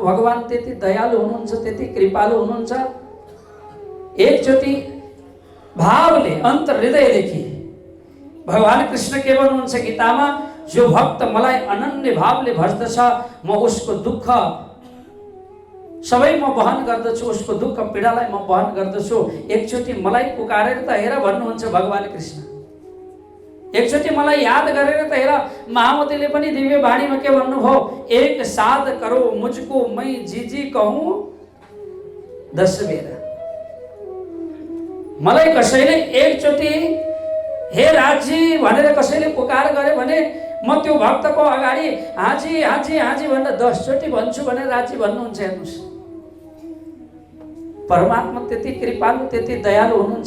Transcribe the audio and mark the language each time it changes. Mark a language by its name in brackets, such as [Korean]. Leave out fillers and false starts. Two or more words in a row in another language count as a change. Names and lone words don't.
[Nepali] भगवान त्यति दयालु हुनुहुन्छ, त्यति कृपालु हुनुहुन्छ। एकचोटि भावले अन्तर हृदयदेखि भगवान कृष्ण के भन्नुहुन्छ गीतामा, जो भक्त मलाई अनन्य भावले भज्दछ म उसको दुःख सबै म वहन गर्दछु, उसको दुःख पीडालाई म वहन गर्दछु। एकचोटि मलाई पुकारेर त हेर भन्नुहुन्छ भगवान कृष्ण। एकचोटि मलाई याद गरेर त हेर। महामतीले पनि दिव्य वाणीमा के भन्नुभयो, [Hindi] एक साध करो मुझको मै जी कहूँ 10 बेर। [Nepali] मलाई कसैले एकचोटि हे राजी भनेर कसैले पुकार गरे भने म त्यो भक्तको अगाडि हाजी हाजी हाजी भनेर 10 चोटि भन्छु भनेर राजी भन्नुहुन्छ। हेर्नुहोस्, परमात्मा त्यति कृपालु, त्यति दयालु हुनुहुन्छ।